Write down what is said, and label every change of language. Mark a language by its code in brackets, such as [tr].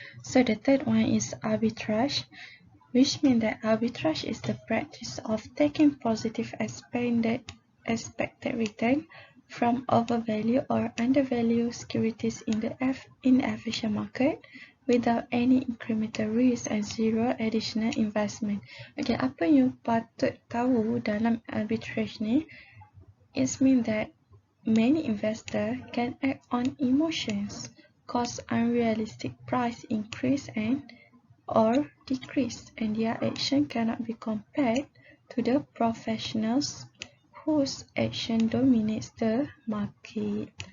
[en] So the third one is arbitrage, which means that arbitrage is the practice of taking positive expected return from overvalued or undervalued securities in the inefficient market without any incremental risk and zero additional investment. [ms] Okay, apa yang patut tahu dalam arbitrage ni? [en] It means that many investors can act on emotions, cause unrealistic price increase and or decrease, and their action cannot be compared to the professionals whose action dominates the market.